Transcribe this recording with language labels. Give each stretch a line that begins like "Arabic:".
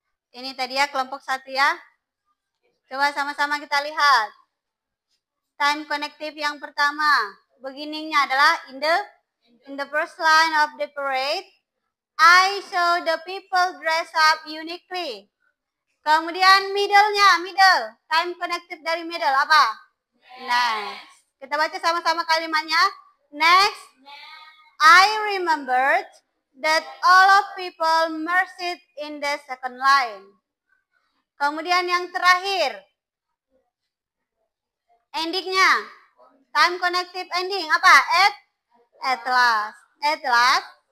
Indonesian: Ini tadi ya kelompok 1 ya. Coba sama-sama kita lihat.
English: Time connective
Indonesian: yang pertama. Beginningnya adalah
English: in the first line of the parade. I saw the people dress up uniquely.
Indonesian: Kemudian middle. Time connective dari middle apa? Next. Kita baca sama-sama kalimatnya. Next.
English: I remembered that all of people marched in the second line.
Indonesian: Kemudian yang terakhir. Endingnya. Time connective ending apa? At last.